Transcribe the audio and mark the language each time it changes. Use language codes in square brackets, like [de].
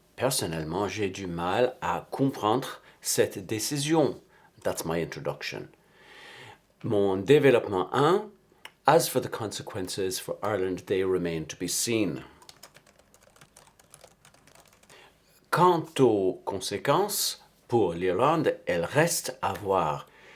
[fr] Personnellement, j'ai du mal à comprendre cette décision. [en] That's my introduction. [fr] Mon développement 1. [en] As for the consequences for Ireland, they remain to be seen. [fr] Quant aux conséquences pour l'Irlande, elles restent à voir.